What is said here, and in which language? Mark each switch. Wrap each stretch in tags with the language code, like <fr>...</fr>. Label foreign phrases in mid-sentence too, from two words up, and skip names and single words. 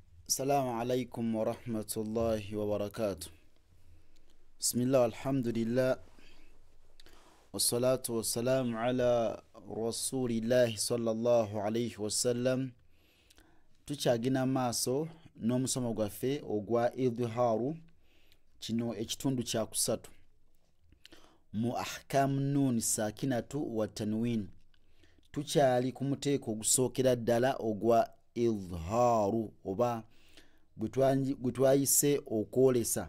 <ar>السلام عليكم ورحمة الله وبركاته. بسم الله والحمد لله والصلاة والسلام على رسول الله صلى الله عليه وسلم.</ar> <lg>Tuchagina maaso n'omusomo gwaffe ogwa idhharu kino ekitundu kya kusatu mu</lg> <ar>أحكام النون الساكنة والتنوين.</ar> <lg>Tukyali ku muteeko ogusookera ddala ogwa idhharu oba gutwayise okwolesa.</lg>